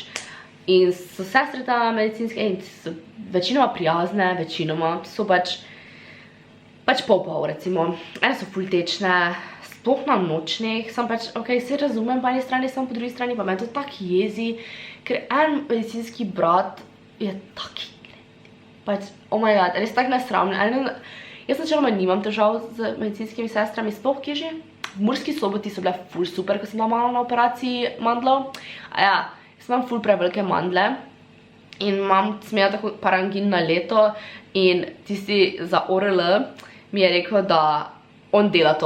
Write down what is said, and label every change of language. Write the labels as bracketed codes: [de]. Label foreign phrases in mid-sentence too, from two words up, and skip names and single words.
[sl] In so sestre tam medicinske in so večinoma prijazne, večinoma so pač pol, recimo. Ene so ful tečne, sploh na nočnih, sem pač, ok, se razumem po eni strani, sem po drugi strani, pa me to tak jezi, ker en medicinski brat je taki pač, [en] oh my god, [sl] res tak nesramljen. Jaz načeloma nimam težav z medicinskimi sestrami, sploh kje že. V Murski Soboti so bile ful super, ko sem bila malo na operaciji mandlov. A ja, jaz imam ful prevelike mandle in sem imela tako parangin na leto in tisti za ORL mi je rekel, da on dela to.